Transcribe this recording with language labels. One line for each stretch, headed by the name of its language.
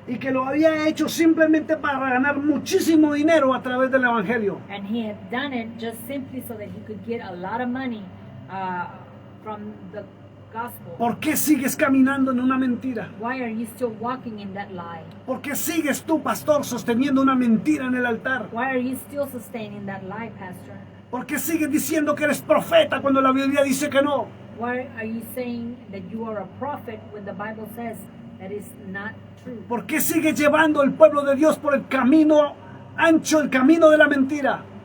Spanish: Y que lo había hecho simplemente para ganar muchísimo dinero a través del evangelio.
English: And he had done it just simply so that he could get a lot of money from the gospel.
Spanish: ¿Por qué sigues caminando en una mentira?
English: Why are you still walking in that lie?
Spanish: ¿Por qué sigues tú, pastor, sosteniendo una mentira en el altar?
English: Why are you still sustaining that lie, pastor?
Spanish: ¿Por qué sigues diciendo que eres profeta cuando la Biblia dice que no?
English: Why are you saying that you are a prophet when the Bible says that is not true?
Spanish: ¿Por qué sigues llevando el pueblo de Dios por el camino ancho, el camino de la mentira?